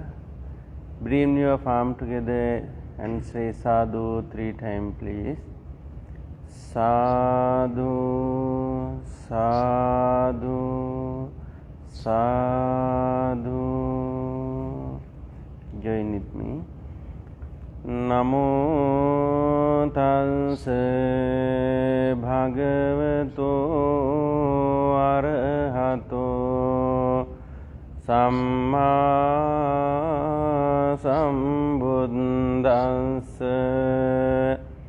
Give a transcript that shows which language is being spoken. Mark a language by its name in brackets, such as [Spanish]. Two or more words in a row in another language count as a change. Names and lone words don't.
[English] Bring your palm together and say sadhu 3 times, please. [Pali] Sadhu, sadhu, sadhu. [English] Join with me. [Pali] Namo tassa bhagavato arahato samma sambuddhassa.